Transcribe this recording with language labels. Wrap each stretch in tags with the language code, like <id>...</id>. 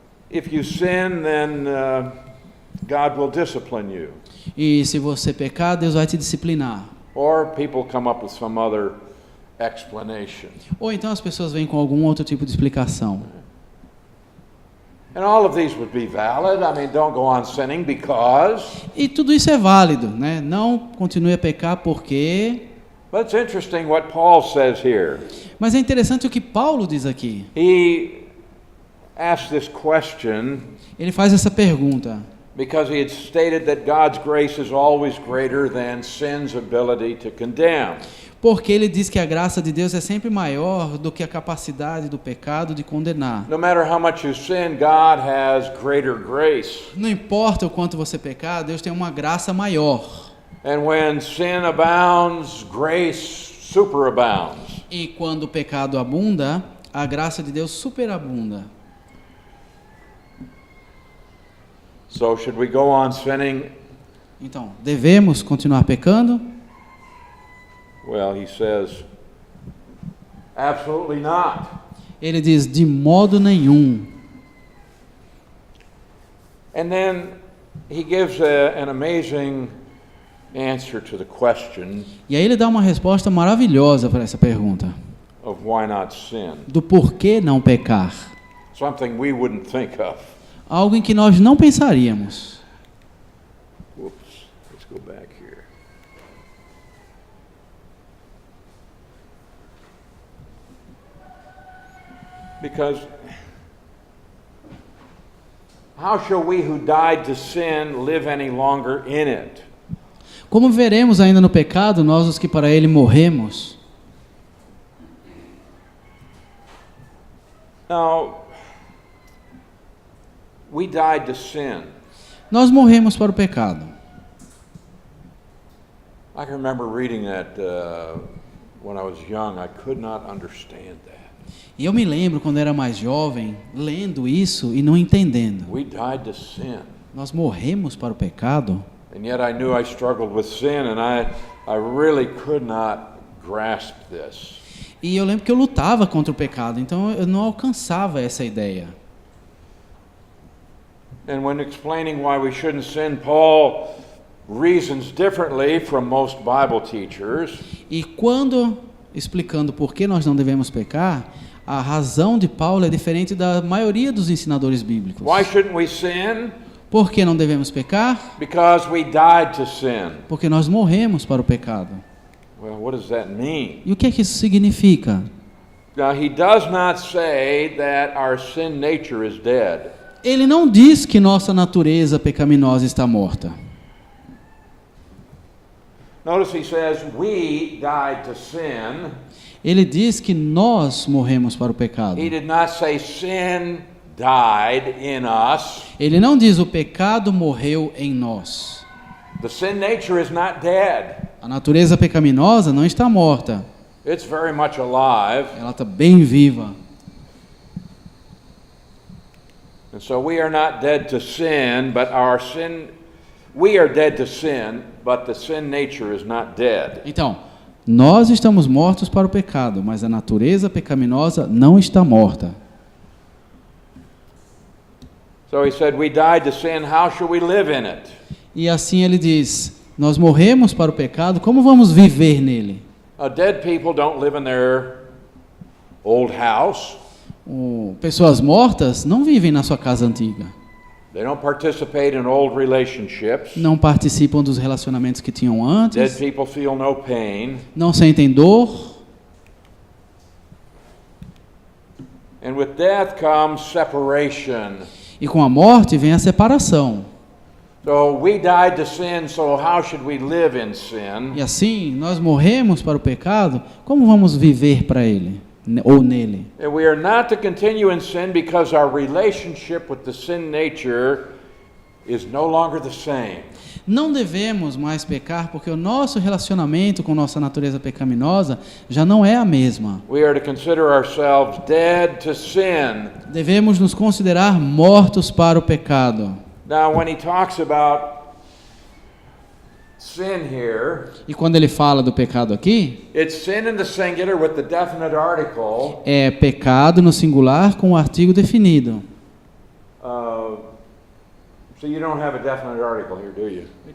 <en>If you sin, then God will discipline you.</en> <pt>E se você pecar, Deus vai te disciplinar.</pt> <en>Or people come up with some other explanation.</en> <pt>Ou então as pessoas vêm com algum outro tipo de explicação.</pt> <en>And all of these would be valid. I mean, don't go on sinning because.</en> <pt>E tudo isso é válido, né? Não continue a pecar porque...</pt> <en>But it's interesting what Paul says here.</en> <pt>Mas é interessante o que Paulo diz aqui.</pt> <en>He asked this question</en> <pt>Ele faz essa pergunta</pt> <en>because he had stated that God's grace is always greater than sin's ability to condemn.</en> <pt>porque ele diz que a graça de Deus é sempre maior do que a capacidade do pecado de condenar.</pt> <en>No matter how much you sin, God has greater grace.</en> <pt>Não importa o quanto você pecar, Deus tem uma graça maior.</pt> <en>And when sin abounds, grace superabounds.</en> <pt>E quando o pecado abunda, a graça de Deus superabunda.</pt> <en>So should we go on sinning?</en> <pt>Então, devemos continuar pecando?</pt> <en>Well, he says, absolutely not.</en> <pt>Ele diz, de modo nenhum.</pt> <en>And then he gives an amazing answer to the question</en> <pt>E aí ele dá uma resposta maravilhosa para essa pergunta.</pt> <en>of why not sin.</en> <pt>Do porquê não pecar.</pt> <en>Something we wouldn't think of.</en> <pt>Algo em que nós não pensaríamos.</pt> <en>Whoops, let's go back here. Because how shall we who died to sin live any longer in it?</en> <pt>Como veremos ainda no pecado, nós os que para ele morremos?</pt> <en>Now, we died to sin.</en> <pt>Nós morremos para o pecado.</pt> <en>I can remember reading that when I was young. I could not understand that.</en> <pt>E eu me lembro quando era mais jovem, lendo isso e não entendendo.</pt> <en>We died to sin.</en> <pt>Nós morremos para o pecado?</pt> <en>And yet I knew I struggled with sin, and I really could not grasp this.</en> <pt>E eu lembro que eu lutava contra o pecado, então eu não alcançava essa ideia.</pt> <en>And when explaining why we shouldn't sin, Paul reasons differently from most Bible teachers.</en> <pt>E quando explicando por que nós não devemos pecar, a razão de Paulo é diferente da maioria dos ensinadores bíblicos.</pt> <en>Why shouldn't we sin?</en> <pt>Por que não devemos pecar?</pt> <en>Because we died to sin.</en> <pt>Porque nós morremos para o pecado.</pt> <en>Well, what does that mean?</en> <pt>E o que é que isso significa?</pt> <en>Now, he does not say that our sin nature is dead.</en> <pt>Ele não diz que nossa natureza pecaminosa está morta.</pt> <en>Notice he says, we died to sin.</en> <pt>Ele diz que nós morremos para o pecado.</pt> <en>He did not say sin died in us.</en> <pt>Ele não diz o pecado morreu em nós.</pt> <en>The sin nature is not dead.</en> <pt>A natureza pecaminosa não está morta.</pt> <en>It's very much alive.</en> <pt>Ela está bem viva.</pt> <en>And so we are not dead to sin, but we are dead to sin, but the sin nature is not dead.</en> <pt>Então, nós estamos mortos para o pecado, mas a natureza pecaminosa não está morta.</pt> <en>So he said, we died to sin, how shall we live in it?</en> <pt>E assim ele diz, nós morremos para o pecado, como vamos viver nele?</pt> <en>Dead people don't live in their old house.</en> <pt>Pessoas mortas não vivem na sua casa antiga.</pt> <en>They don't participate in old relationships.</en> <pt>Não participam dos relacionamentos que tinham</pt> <en>Dead</en> <pt>antes.</pt> <en>people feel no pain.</en> <pt>Não sentem dor.</pt> <en>And with death comes separation.</en> <pt>E com a morte vem a separação.</pt> <en>So we died to sin, so how should we live in sin?</en> <pt>E assim, nós morremos para o pecado, como vamos viver para ele? Ou nele?</pt> <en>And we are not to continue in sin because our relationship with the sin nature is no longer the same.</en> <pt>Não devemos mais pecar porque o nosso relacionamento com nossa natureza pecaminosa já não é a mesma.</pt> <en>We are to consider ourselves dead to sin.</en> <pt>Devemos nos considerar mortos para o pecado.</pt> <en>Now, when he talks about sin here,</en> <pt>E quando ele fala do pecado aqui,</pt> <en>it's sin in the singular with the definite article.</en> <pt>é pecado no singular com o artigo definido.</pt> <en>So you don't have a definite article here, do you?</en>